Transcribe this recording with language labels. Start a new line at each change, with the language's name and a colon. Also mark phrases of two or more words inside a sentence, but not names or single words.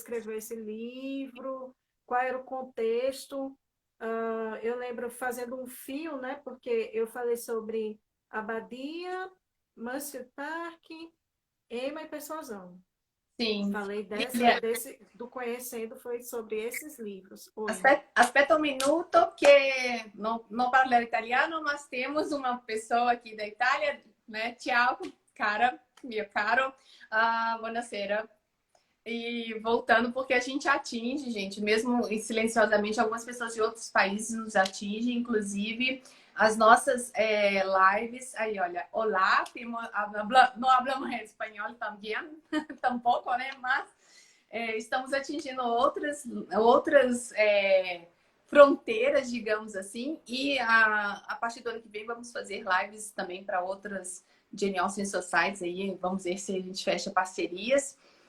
Portuguese: escreveu esse livro? Qual era o contexto? Eu lembro fazendo um fio, né? Porque eu falei sobre Abadia, Mansfield Park, Emma e Persuasão. Sim. Falei Lilia, do Conhecendo, foi sobre esses livros. Oi.
Italian: aspetta un minuto che non parlo italiano,
Portuguese: ma temos uma pessoa aqui da Itália, né?
Italian: Ciao, cara, mio caro, buonasera.
Portuguese: E voltando, porque a gente atinge, gente, mesmo silenciosamente, algumas pessoas de outros países nos atingem, inclusive as nossas lives. Aí, olha, olá, não hablamos espanhol também, tampouco, né? Mas estamos atingindo outras fronteiras, digamos assim, e a partir do ano que vem vamos fazer lives também para outras Jane Austen Societies aí, vamos ver se a gente fecha parcerias.